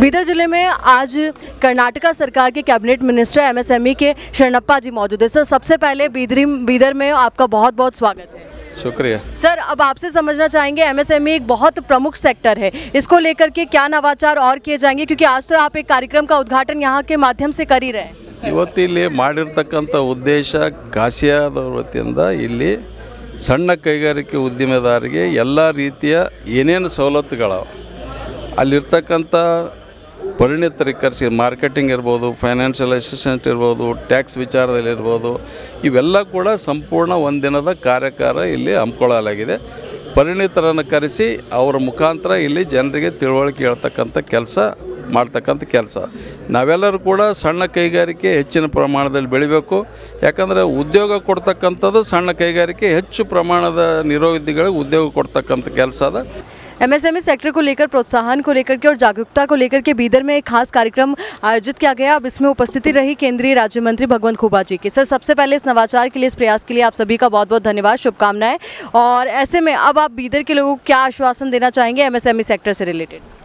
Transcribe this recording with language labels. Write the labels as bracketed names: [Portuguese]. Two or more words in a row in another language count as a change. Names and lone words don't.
[Hindi] बीदर जिले में आज कर्नाटका सरकार के [English] cabinet minister [Hindi] एमएसएमई के शरणप्पा जी मौजूद है। सर, सबसे पहले बीदर में आपका बहुत बहुत स्वागत है। शुक्रिया सर। अब आपसे समझना चाहेंगे, एमएसएमई एक बहुत प्रमुख सेक्टर है, इसको लेकर के क्या नवाचार और किए जाएंगे, क्योंकि आज तो आप एक कार्यक्रम का उद्घाटन यहाँ के माध्यम से कर ही रहे हैं। [Kannada] ಇವತ್ತಿಲ್ಲಿ ಮಾಡಿರ್ತಕ್ಕಂಥ ಉದ್ದೇಶ ಕಾಸಿಯಾದ ವತಿಯಿಂದ ಇಲ್ಲಿ ಸಣ್ಣ ಕೈಗಾರಿಕೆ ಉದ್ಯಮದಾರರಿಗೆ ಎಲ್ಲ ರೀತಿಯ ಏನೇನು ಸವಲತ್ತುಗಳು ಅಲ್ಲಿರ್ತಕ್ಕಂಥ ಪರಿಣಿತರಿಗೆ ಕರೆಸಿ ಮಾರ್ಕೆಟಿಂಗ್ ಇರ್ಬೋದು, [English] financial assistant [Kannada] ಇರ್ಬೋದು, ಟ್ಯಾಕ್ಸ್ ವಿಚಾರದಲ್ಲಿರ್ಬೋದು, ಇವೆಲ್ಲ ಕೂಡ ಸಂಪೂರ್ಣ ಒಂದಿನದ ಕಾರ್ಯಕಾರ ಇಲ್ಲಿ ಹಮ್ಮಿಕೊಳ್ಳಲಾಗಿದೆ. ಪರಿಣಿತರನ್ನು ಕರೆಸಿ ಅವರ ಮುಖಾಂತರ ಇಲ್ಲಿ ಜನರಿಗೆ ತಿಳುವಳಿಕೆ ಹೇಳ್ತಕ್ಕಂಥ ಕೆಲಸ ಮಾಡ್ತಕ್ಕಂಥ ಕೆಲಸ. ನಾವೆಲ್ಲರೂ ಕೂಡ ಸಣ್ಣ ಕೈಗಾರಿಕೆ ಹೆಚ್ಚಿನ ಪ್ರಮಾಣದಲ್ಲಿ ಬೆಳಿಬೇಕು. ಯಾಕಂದರೆ ಉದ್ಯೋಗ ಕೊಡ್ತಕ್ಕಂಥದ್ದು ಸಣ್ಣ ಕೈಗಾರಿಕೆ ಹೆಚ್ಚು ಪ್ರಮಾಣದ ನಿರುದ್ಯೋಗಿಗಳಿಗೆ ಉದ್ಯೋಗ ಕೊಡ್ತಕ್ಕಂಥ ಕೆಲಸ ಅದ. [Hindi] एमएसएमई सेक्टर को लेकर, प्रोत्साहन को लेकर के और जागरूकता को लेकर के बीदर में एक खास कार्यक्रम आयोजित किया गया। अब इसमें उपस्थिति रही केंद्रीय राज्य मंत्री भगवंत खुबा जी की। सर, सबसे पहले इस नवाचार के लिए, इस प्रयास के लिए आप सभी का बहुत बहुत धन्यवाद, शुभकामनाएं। और ऐसे में अब आप बीदर के लोगों को क्या आश्वासन देना चाहेंगे एमएसएमई सेक्टर से रिलेटेड?